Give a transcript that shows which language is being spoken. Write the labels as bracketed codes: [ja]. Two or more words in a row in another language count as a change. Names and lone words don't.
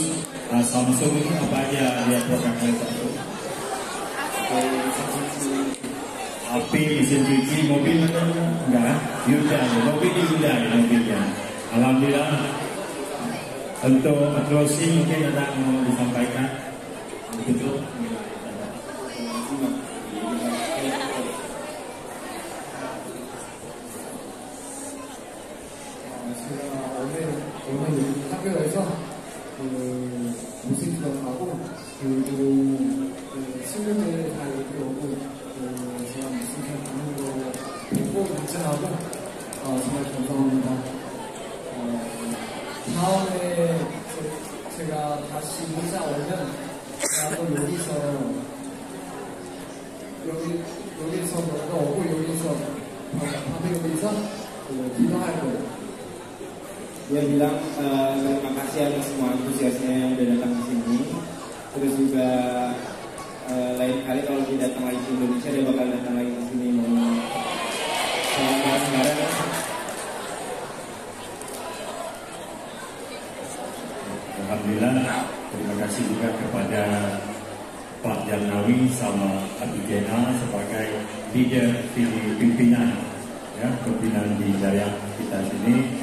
[id] Samsung ini apa aja dia produknya Samsung. HP, mesin cuci, mobil enggak? Hyundai mobilnya. Alhamdulillah. Untuk closing mungkin ada yang mau disampaikan. Betul. [ko] 오늘 학교에서 무슨 수업하고 그리고 친구들 다 여기 오고 제가 무슨 수업 하는 거 보고 인증하고 정말 감사합니다. 다음에 제가 다시 이사 오면 나도 여기서 먼저 오고 여기서 기도할 거예요. [id] Dia bilang terima kasih atas semua antusiasnya yang udah datang ke sini. Terus juga lain kali kalau dia datang lagi ke Indonesia dia bakal datang lagi ke sini mau bareng-bareng. Alhamdulillah, terima kasih juga kepada Pak Jalnawi sama Abi Jena sebagai leader di pimpinan di daerah kita sini.